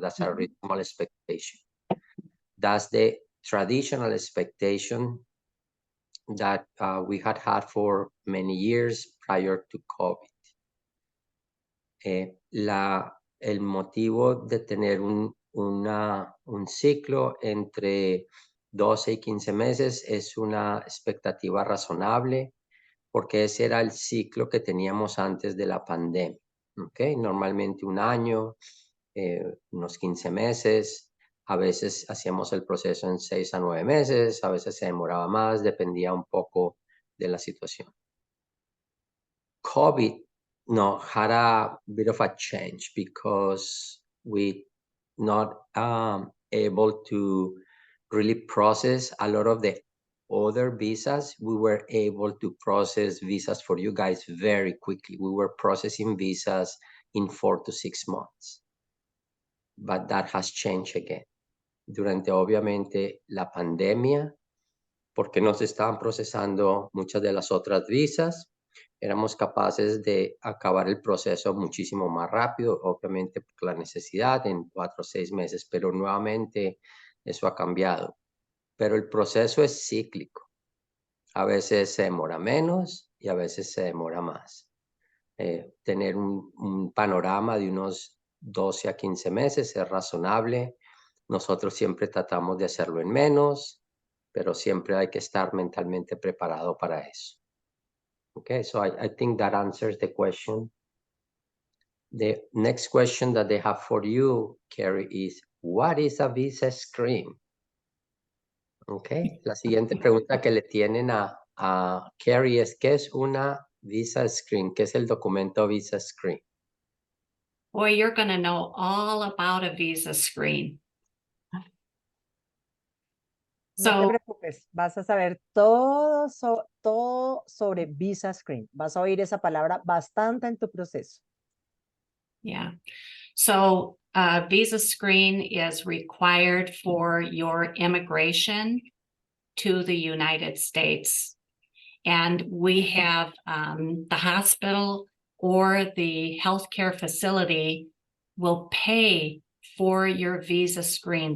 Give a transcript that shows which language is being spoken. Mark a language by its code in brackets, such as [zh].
[en] That's a reasonable expectation. That's the traditional expectation that we had for many years prior to COVID. [es] El motivo de tener un ciclo entre 12 y 15 meses es una expectativa razonable porque ese era el ciclo que teníamos antes de la pandemia. ¿Okay? Normalmente un año, unos 15 meses, a veces hacíamos el proceso en 6 a 9 meses, a veces se demoraba más, dependía un poco de la situación. [en] COVID had a bit of a change because we not able to really process a lot of the other visas. We were able to process visas for you guys very quickly. We were processing visas in 4 to 6 months. But that has changed again. [es] Durante obviamente la pandemia, porque no se estaban procesando muchas de las otras visas, éramos capaces de acabar el proceso muchísimo más rápido, obviamente por la necesidad, en 4 o 6 meses, pero nuevamente eso ha cambiado. Pero el proceso es cíclico. A veces se demora menos y a veces se demora más. Tener un panorama de unos 12 a 15 meses es razonable. Nosotros siempre tratamos de hacerlo en menos, pero siempre hay que estar mentalmente preparado para eso. [en] Okay, so I think that answers the question. The next question that they have for you, Carrie, is what is a visa screen? [es] Okay, la siguiente pregunta que le tienen a Carrie es ¿qué es una visa screen? ¿Qué es el documento visa screen? [en] Boy, you're going to know all about a visa screen. [es] No te [en] So, [es] preocupes, vas a saber todo, todo sobre visa screen. Vas a oír esa palabra bastante en tu proceso. [en] yeah. So, visa screen is required for your immigration to the United States. And we have the hospital or the healthcare facility will pay for your visa screen.